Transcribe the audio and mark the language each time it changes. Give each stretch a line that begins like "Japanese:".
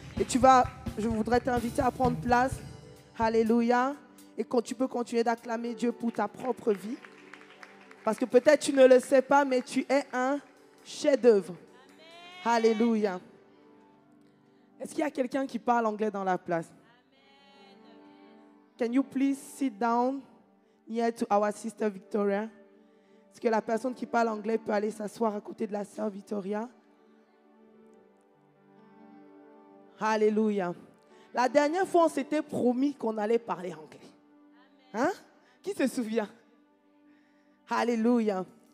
French: Et je voudrais t'inviter à prendre place. Alléluia. Et quand tu peux continuer d'acclamer Dieu pour ta propre vie. Parce que peut-être tu ne le sais pas, mais tu es un chef-d'œuvre. Alléluia. Est-ce qu'il y a quelqu'un qui parle anglais dans la place?
English: Can you please sit down near to our sister Victoria?
French: Est-ce que la personne qui parle anglais peut aller s'asseoir à côté de la sœur Victoria? Alléluia. La dernière fois, on s'était promis qu'on allait parler anglais. Hein? Qui se souvient? Alléluia.